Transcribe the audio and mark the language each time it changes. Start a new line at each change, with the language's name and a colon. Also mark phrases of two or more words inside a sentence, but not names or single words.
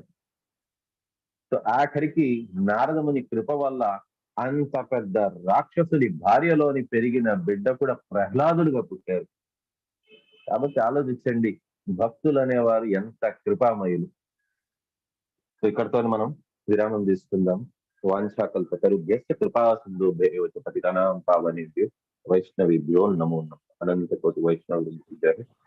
Telugu: సో ఆఖరికి నారదముని కృప వల్ల అంత పెద్ద రాక్షసుడి భార్యలోని పెరిగిన బిడ్డ కూడా ప్రహ్లాదుడిగా పుట్టారు. కాబట్టి ఆలోచించండి, భక్తులు అనేవారు ఎంత కృపామయులు. సో ఇక్కడతో మనం విరామం తీసుకుందాం.
Sanskrit: వాంఛాకల్పతరుభ్యశ్చ కృపా సింధుభ్యో చ పతితానాం పావనేభ్యో వైష్ణవేభ్యో నమో నమః.
Telugu: అనంత కోటి వైష్ణవులు.